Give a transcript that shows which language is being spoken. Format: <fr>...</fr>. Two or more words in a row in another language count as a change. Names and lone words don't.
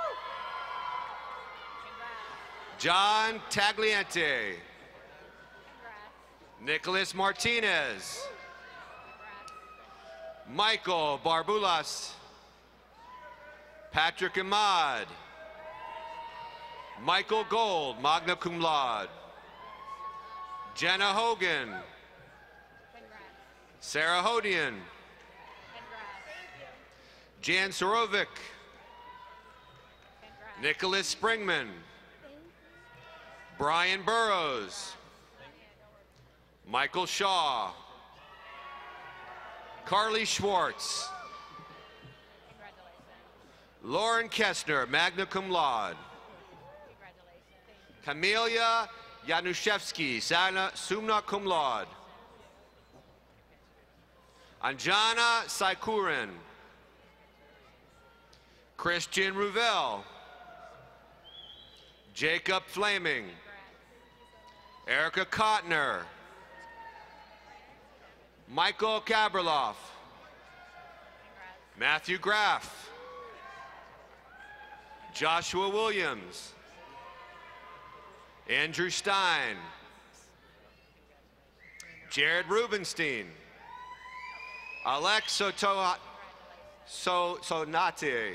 <en>John Tagliente. Nicholas Martinez. Michael Barbulas. Patrick Ahmad. Michael Gold,</en> <la>magna cum laude.</la> <en>Jenna Hogan. Sarah Hodian. Jan Sorovic. Nicholas Springman. Brian Burrows. Michael Shaw. Carly Schwartz. Lauren Kestner,</en> <la>magna cum laude.</la> <en>Camelia Januszewski,</en> <la>summa cum laude.</la> <en>Anjana Saikurin. Christian Ruvel. Jacob Flaming. Erica Kottner. Michael Kaberloff. Matthew Graff. Joshua Williams. Andrew Stein. Jared Rubenstein. Alex Sonate.</en>